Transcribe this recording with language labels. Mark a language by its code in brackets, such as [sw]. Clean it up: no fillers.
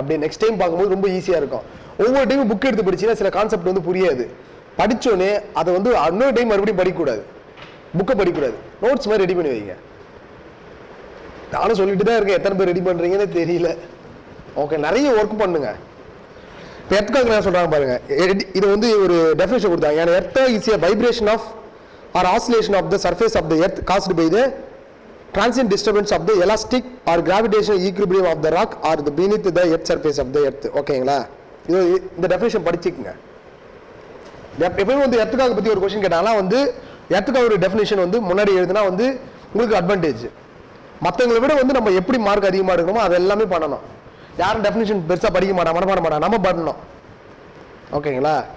[ta] அப்படியே next time பார்க்கும்போது ரொம்ப ஈஸியாக இருக்கும். ஒவ்வொரு டைமும் புக் எடுத்து படிச்சிங்கன்னா சில கான்செப்ட் வந்து புரியாது. படித்தோடனே அதை வந்து இன்னொரு டைம் மறுபடியும் படிக்கக்கூடாது, புக்கை படிக்கக்கூடாது, நோட்ஸ் மாதிரி ரெடி பண்ணி வைங்க. நானும் சொல்லிட்டு தான் இருக்கேன், எத்தனை பேர் ரெடி பண்ணுறீங்கன்னு தெரியல. ஓகே, நிறைய ஒர்க் பண்ணுங்க. இப்போ எர்த்காக் என்ன சொல்கிறாங்க பாருங்க. இது வந்து ஒரு டெஃபினேஷன் கொடுத்தாங்க. ஏன்னா [en] Earthquake is a vibration of or oscillation of the surface of the earth caused by the transient disturbance of the elastic or gravitational equilibrium of the rock or the beneath the earth surface of the earth. [ta] ஓகேங்களா? இது இந்த definition படிச்சுக்கங்க. எப்பவுமே வந்து எர்த்காக் பற்றி ஒரு question கேட்டாங்கன்னா வந்து எர்த்காக் definition வந்து முன்னாடி எழுதுனா வந்து உங்களுக்கு அட்வான்டேஜ். மற்றவங்களை விட வந்து நம்ம எப்படி மார்க் அதிகமாக எடுக்கணுமோ அது எல்லாமே பண்ணணும். யாரும் டெஃபினேஷன் பெருசாக படிக்க மாட்டாங்க, மனப்பாட மாட்டாங்க, நம்ம பண்ணணும். ஓகேங்களா?